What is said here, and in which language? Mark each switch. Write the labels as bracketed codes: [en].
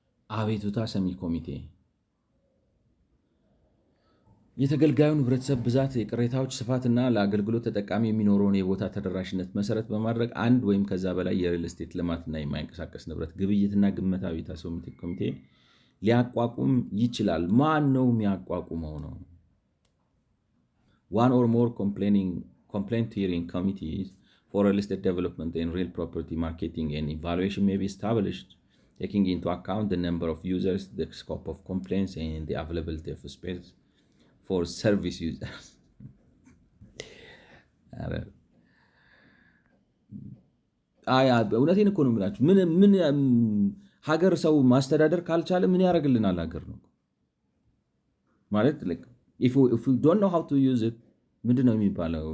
[am] አቤቱታ ሰሚ ኮሚቴ የተገልጋዩን ህብረተሰብ ብዛት፣ የቅሬታዎች ስፋትና ለአገልግሎት ተጠቃሚ የሚኖረውን የቦታ ተደራሽነት መሰረት በማድረግ አንድ ወይም ከዛ በላይ የሪል ስቴት ልማትና የማይንቀሳቀስ ንብረት ግብይትና ግመታ አቤቱታ ሰሚ ኮሚቴ ሊያቋቁም ይችላል። ማን ነው የሚያቋቁመው ነው? [en] One or more complaint hearing committees for real estate development and real property marketing and evaluation may be established, taking into account the number of users, the scope of complaints, and the availability of space for service users. [am] እውነቴን እኮ ነው የምላችሁ። ምን ሀገር ሰው ማስተዳደር ካልቻለ ምን ያደርግልናል? ሀገር ነው ማለት [en] if we don't know how to use it [am] ምንድነው የሚባለው?